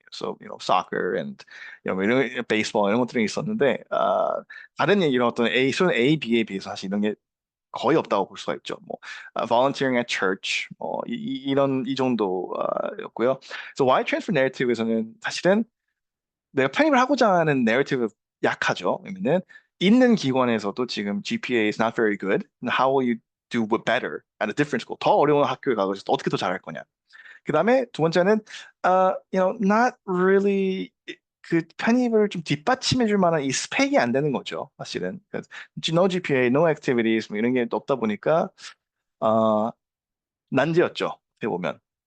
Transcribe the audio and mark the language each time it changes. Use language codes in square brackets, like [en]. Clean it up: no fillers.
[ko] So, soccer and 이런 baseball 이런 것들이 있었는데 다른 이런 어떤 순 A, B에 비해서 사실 이런 게 거의 없다고 볼 수가 있죠. 뭐 [en] volunteering at church [ko] 이런 이 정도였고요. 그래서 Y transfer narrative에서는 사실은 내가 편입을 하고자 하는 narrative 약하죠. 왜냐면은 있는 기관에서도 지금 [en] GPA is not very good. How will you do better at a different school? [ko] 더 어려운 학교에 가서 어떻게 더 잘할 거냐. 그 다음에 두 번째는 [en] not really [ko] 그 편입을 좀 뒷받침해 줄 만한 이 스펙이 안 되는 거죠, 사실은. 그러니까 [en] no GPA, no activities [ko] 뭐 이런 게 없다 보니까 어, 난제였죠. 어떻게 보면.